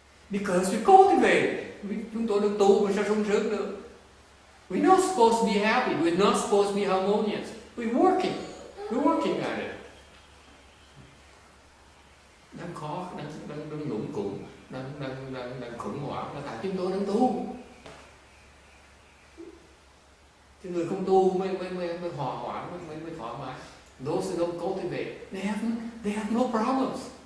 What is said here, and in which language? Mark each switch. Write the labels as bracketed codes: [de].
[en] Because we cultivate, [vi] chúng tôi được tu mà sao sung sướng được? [en] We're not supposed to be happy. We're not supposed to be harmonious. We're working at it. [vi] Đang khó, đang luẩn cụng, đang khủng hoảng là tại chúng tôi đang tu. Cái người không tu mới hòa hoãn, mới thoải mái. [en] Those who don't cultivate, they have no problems.